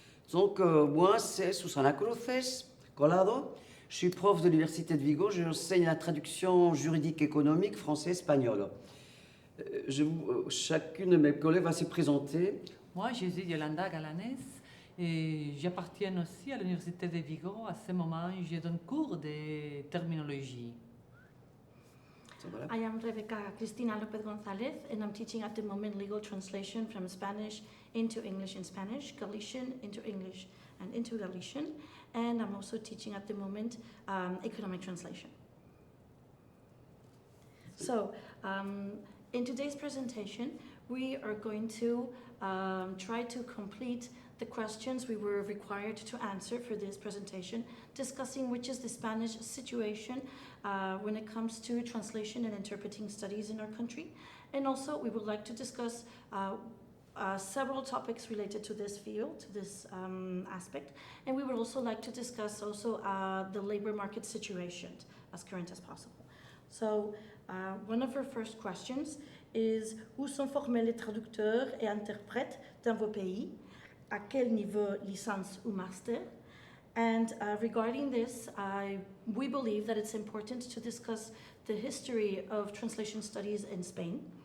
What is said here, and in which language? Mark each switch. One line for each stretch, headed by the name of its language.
French: Donc moi c'est Susana Cruces Colado, je suis prof de l'Université de Vigo, j'enseigne la traduction juridique économique français-espagnol. Chacune de mes collègues va se présenter. Moi, je suis Yolanda Galanes et j'appartiens aussi à l'Université de Vigo. À ce moment, je donne cours de terminologie. Voilà.
English: I am Rebecca Cristina Lopez Gonzalez, and I'm teaching at the moment legal translation from Spanish into English and Spanish, Galician into English and into Galician, and I'm also teaching at the moment economic translation. So, in today's presentation, we are going to try to complete the questions we were required to answer for this presentation, discussing which is the Spanish situation when it comes to translation and interpreting studies in our country. And also, we would like to discuss several topics related to this field, to this aspect. And we would also like to discuss also the labor market situation as current as possible. So, one of our first questions is
French: où sont formés les traducteurs et interprètes dans vos pays? À quel niveau licence ou master?
English: And regarding this, we believe that it's important to discuss the history of translation studies in Spain.